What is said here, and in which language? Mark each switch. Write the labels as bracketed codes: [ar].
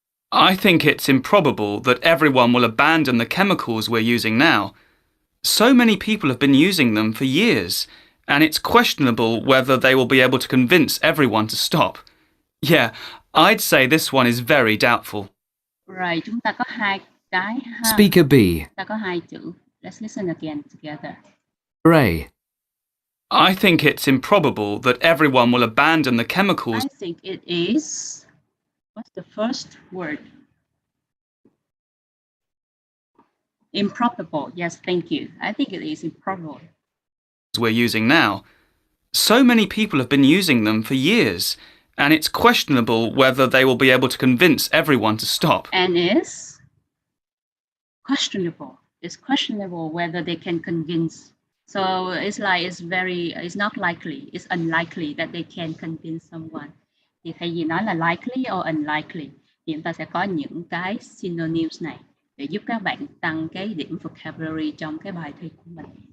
[en] I think it's improbable that everyone will abandon the chemicals we're using now. So many people have been using them for years, and it's questionable whether they will be able to convince everyone to stop. Yeah, I'd say this one is very doubtful. [vi] Right, chúng ta có hai cái ha. [en] Speaker B. [vi] Chúng ta có hai chữ. [en] Let's listen again together. A. I think it's improbable that everyone will abandon the chemicals. I think it is. What's the first word? Improbable. Yes, thank you. I think it is improbable. We're using now. So many people have been using them for years, and it's questionable whether they will be able to convince everyone to stop. And is questionable. It's questionable whether they can convince. So it's like it's not likely, it's unlikely that they can convince someone. [vi] Thì thay vì nói là likely or unlikely thì chúng ta sẽ có những cái synonyms này để giúp các bạn tăng cái điểm vocabulary trong cái bài thi của mình.